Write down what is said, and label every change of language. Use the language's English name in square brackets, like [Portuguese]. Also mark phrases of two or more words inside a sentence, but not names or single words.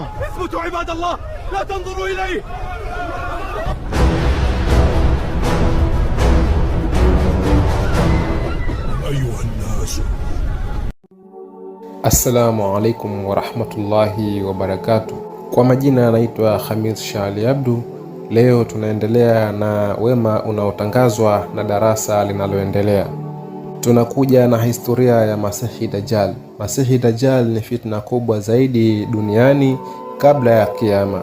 [Arabic] اثبتوا عباد الله، لا تنظروا إليه. أيها الناس. السلام عليكم ورحمة الله وبركاته. [Swahili] Kwa majina anaitwa Khamis Shali Abdu. Leo tunaendelea na wema unaotangazwa na darasa linaloendelea. Tunakuja na historia ya Masihi Dajjal. Masihi Dajjal ni fitna kubwa zaidi duniani kabla ya kiyama.